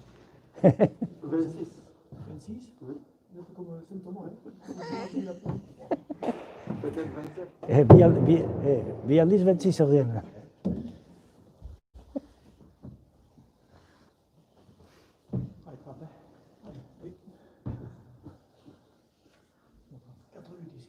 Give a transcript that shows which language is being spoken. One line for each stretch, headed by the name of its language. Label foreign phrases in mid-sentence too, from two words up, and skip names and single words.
French: Vingt-six. Oui. 27.
Basque: Bi aldiz bentzi zeuden.
French: Allez, frappe. Oui. 4 minutes ici.